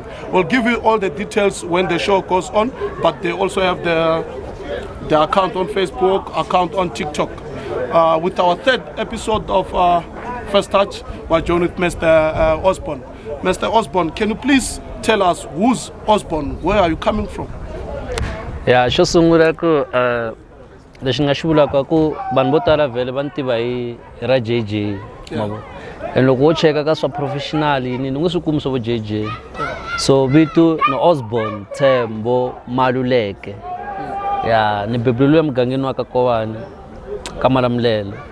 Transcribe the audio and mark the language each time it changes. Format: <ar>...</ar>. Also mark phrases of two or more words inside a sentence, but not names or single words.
<en>We'll give you all the details when the show goes on, but they also have the account on Facebook, account on TikTok. With our third episode of First Touch, we're joined with Mr. Osborn. Mr. Osborn, can you please tell us who's Osborn? Where are you coming from? Yeah,</en> <ts>xo sungula ku lexi nga xivulaka ku vanhu vo tala vhele va ntiva hi ra JayJay mavo and loko wo cheka ka swa professional ni nge swi kumi swo vo JayJay so vito no Osborn Ntshembho Maluleke ya ni bebulwe mugangeni wa ka Kowani ka Malamulele</ts>